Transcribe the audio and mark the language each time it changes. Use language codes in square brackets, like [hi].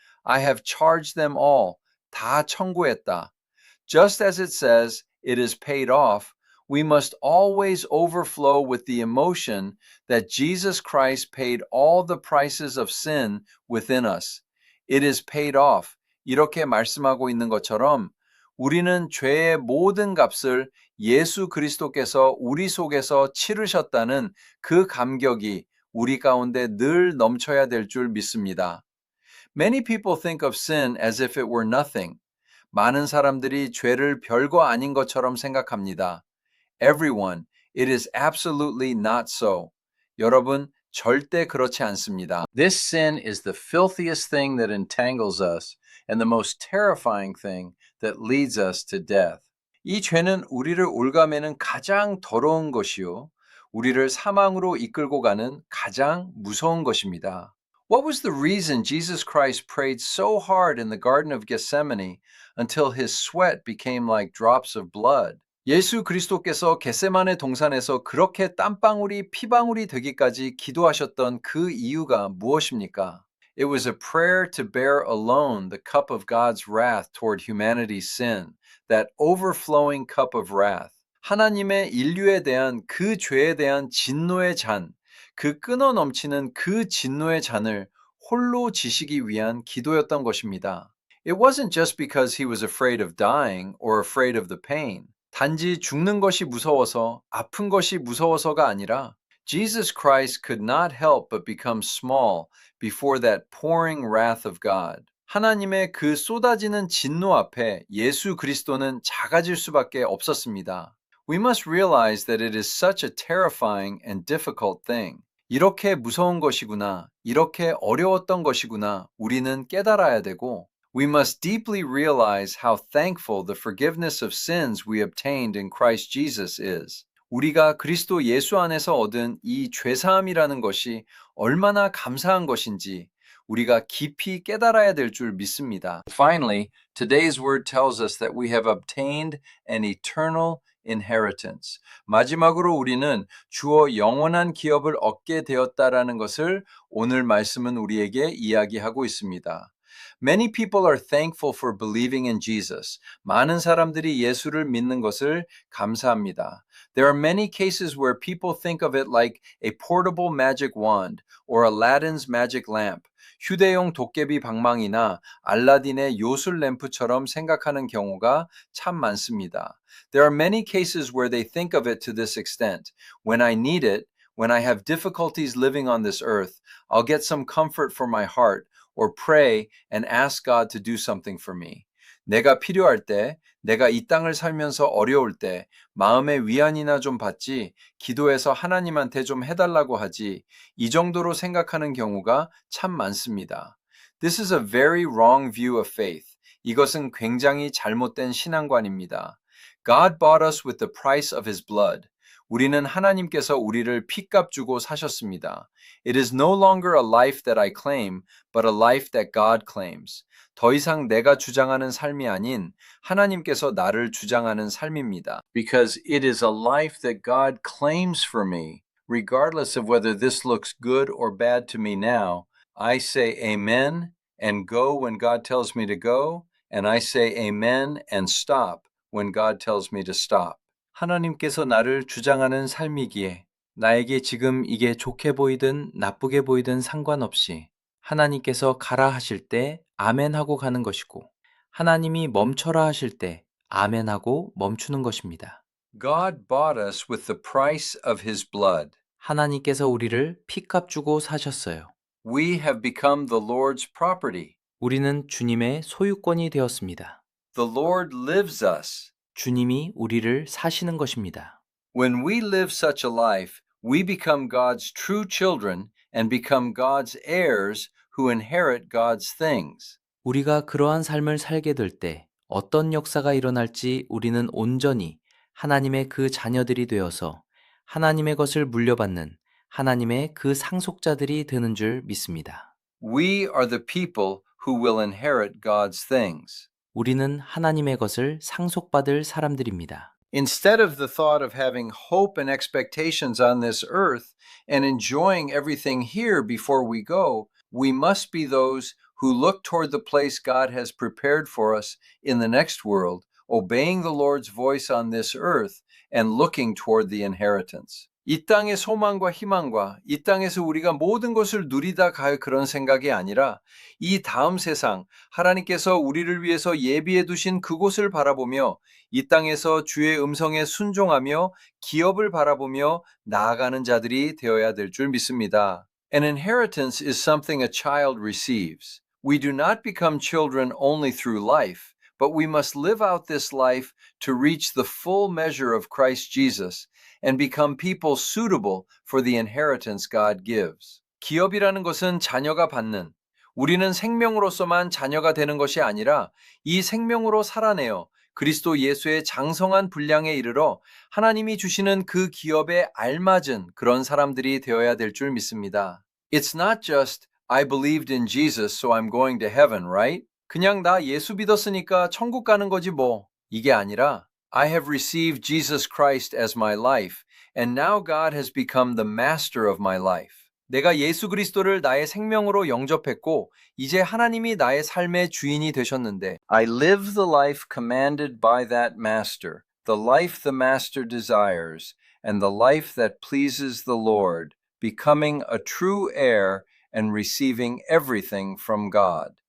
[en] I have charged them all. [ko] 다 청구했다. [en] Just as it says, it is paid off, we must always overflow with the emotion that Jesus Christ paid all the prices of sin within us. It is paid off. [ko] 이렇게 말씀하고 있는 것처럼 우리는 죄의 모든 값을 예수 그리스도께서 우리 속에서 치르셨다는 그 감격이 우리 가운데 늘 넘쳐야 될 줄 믿습니다. [en] Many people think of sin as if it were nothing. [ko] 많은 사람들이 죄를 별거 아닌 것처럼 생각합니다. [en] Everyone, it is absolutely not so. [ko] 여러분, 절대 그렇지 않습니다. [en] This sin is the filthiest thing that entangles us and the most terrifying thing that leads us to death. [ko] 이 죄는 우리를 올가매는 가장 더러운 것이요, 우리를 사망으로 이끌고 가는 가장 무서운 것입니다. [en] What was the reason Jesus Christ prayed so hard in the Garden of Gethsemane until his sweat became like drops of blood? [ko] 예수 그리스도께서 겟세마네 동산에서 그렇게 땀방울이 피방울이 되기까지 기도하셨던 그 이유가 무엇입니까? [en] It was a prayer to bear alone the cup of God's wrath toward humanity's sin, that overflowing cup of wrath. [ko] 하나님의 인류에 대한 그 죄에 대한 진노의 잔, 그 끊어 넘치는 그 진노의 잔을 홀로 지시기 위한 기도였던 것입니다. [en] It wasn't just because he was afraid of dying or afraid of the pain. [ko] 단지 죽는 것이 무서워서, 아픈 것이 무서워서가 아니라 [en] Jesus Christ could not help but become small before that pouring wrath of God. [ko] 하나님의 그 쏟아지는 진노 앞에 예수 그리스도는 작아질 수밖에 없었습니다. [en] We must realize that it is such a terrifying and difficult thing. [ko] 이렇게 무서운 것이구나, 이렇게 어려웠던 것이구나, 우리는 깨달아야 되고, [en] we must deeply realize how thankful the forgiveness of sins we obtained in Christ Jesus is. [ko] 우리가 그리스도 예수 안에서 얻은 이 죄사함이라는 것이 얼마나 감사한 것인지 우리가 깊이 깨달아야 될 줄 믿습니다. [en] Finally, today's word tells us that we have obtained an eternal inheritance. [ko] 마지막으로 우리는 주어 영원한 기업을 얻게 되었다라는 것을 오늘 말씀은 우리에게 이야기하고 있습니다. [en] Many people are thankful for believing in Jesus. [ko] 많은 사람들이 예수를 믿는 것을 감사합니다. [en] There are many cases where people think of it like a portable magic wand or Aladdin's magic lamp. [ko] 휴대용 도깨비 방망이나 알라딘의 요술 램프처럼 생각하는 경우가 참 많습니다. [en] There are many cases where they think of it to this extent. When I need it, when I have difficulties living on this earth, I'll get some comfort for my heart or pray and ask God to do something for me. [ko] 내가 필요할 때, 내가 이 땅을 살면서 어려울 때 마음의 위안이나 좀 받지, 기도해서 하나님한테 좀 해달라고 하지, 이 정도로 생각하는 경우가 참 많습니다. [en] This is a very wrong view of faith. [ko] 이것은 굉장히 잘못된 신앙관입니다. [en] God bought us with the price of His blood. [ko] 우리는 하나님께서 우리를 피값 주고 사셨습니다. [en] It is no longer a life that I claim, but a life that God claims. [ko] 더 이상 내가 주장하는 삶이 아닌 하나님께서 나를 주장하는 삶입니다. [en] Because it is a life that God claims for me, regardless of whether this looks good or bad to me now. I say amen and go when God tells me to go, and I say amen and stop when God tells me to stop. [ko] 하나님께서 나를 주장하는 삶이기에 나에게 지금 이게 좋게 보이든 나쁘게 보이든 상관없이 하나님께서 가라 하실 때 아멘 하고 가는 것이고 하나님이 멈춰라 하실 때 아멘 하고 멈추는 것입니다. [en] God bought us with the price of His blood. [ko] 하나님께서 우리를 피값 주고 사셨어요. [en] We have become the Lord's property. [ko] 우리는 주님의 소유권이 되었습니다. [en] The Lord lives us. [ko] 주님이 우리를 사시는 것입니다. [en] When we live such a life, we become God's true children and become God's heirs who inherit God's things. [ko] 우리가 그러한 삶을 살게 될 때 어떤 역사가 일어날지 우리는 온전히 하나님의 그 자녀들이 되어서 하나님의 것을 물려받는 하나님의 그 상속자들이 되는 줄 믿습니다. [en] We are the people who will inherit God's things. [ko] 우리는 하나님의 것을 상속받을 사람들입니다. [en] Instead of the thought of having hope and expectations on this earth and enjoying everything here before we go, we must be those who look toward the place God has prepared for us in the next world, obeying the Lord's voice on this earth and looking toward the inheritance. [ko] 이 땅의 소망과 희망과 이 땅에서 우리가 모든 것을 누리다 갈 그런 생각이 아니라 이 다음 세상 하나님께서 우리를 위해서 예비해 두신 그곳을 바라보며 이 땅에서 주의 음성에 순종하며 기업을 바라보며 나아가는 자들이 되어야 될 줄 믿습니다. [en] An inheritance is something a child receives. We do not become children only through life, but we must live out this life to reach the full measure of Christ Jesus. And become people suitable for the inheritance God gives. [ko] 기업이라는 것은 자녀가 받는, 우리는 생명으로서만 자녀가 되는 것이 아니라 이 생명으로 살아내어 그리스도 예수의 장성한 분량에 이르러 하나님이 주시는 그 기업에 알맞은 그런 사람들이 되어야 될 줄 믿습니다. [en] It's not just I believed in Jesus so I'm going to heaven, right? [ko] 그냥 나 예수 믿었으니까 천국 가는 거지 뭐. 이게 아니라 [en] I have received Jesus Christ as my life, and now God has become the master of my life. [ko] 내가 예수 그리스도를 나의 생명으로 영접했고 이제 하나님이 나의 삶의 주인이 되셨는데 [en] I live the life commanded by that master, the life the master desires, and the life that pleases the Lord, becoming a true heir and receiving everything from God.